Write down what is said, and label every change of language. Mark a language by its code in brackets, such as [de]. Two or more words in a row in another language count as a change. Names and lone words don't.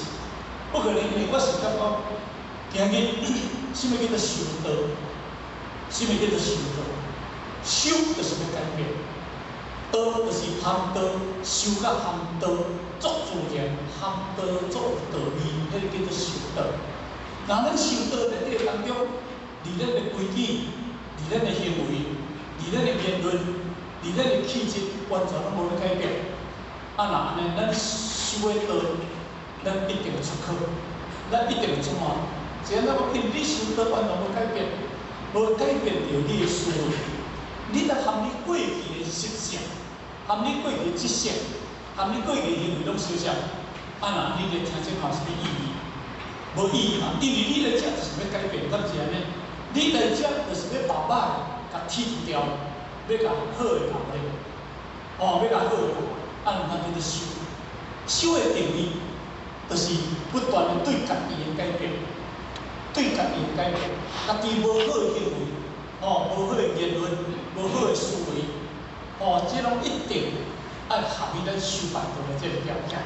[nan] 不可能，因为我是感觉，今日什么叫做修道？什么叫做修道？修就是要改变，道就是含道，修甲含道作自然，含道作道义，迄个叫做修道。那咱修道在这个当中，伫咱的规矩，伫咱的行为，伫咱的言论，伫咱的气质，完全拢无咧改变。啊，那安尼咱修的道，咱一定会出口，咱一定会出门。只要咱讲因你修道完全无改变，无改变着你的思维，你得含你过去的习性，含你过去的知识，含你过去的行为拢相像。啊，那你来听这有啥物意义？无意义嘛，因为你来遮就是要改变，敢是安尼？你来遮就是要把歹甲剔掉，要甲好的留咧，哦，要甲好的，啊，咱叫做修。修的定义，就是不断的对家己的改变，对家己的改变，家己无好的行为，哦，无好的言论，无好的思维，哦，这拢一定要合于咱修办道的这个条件。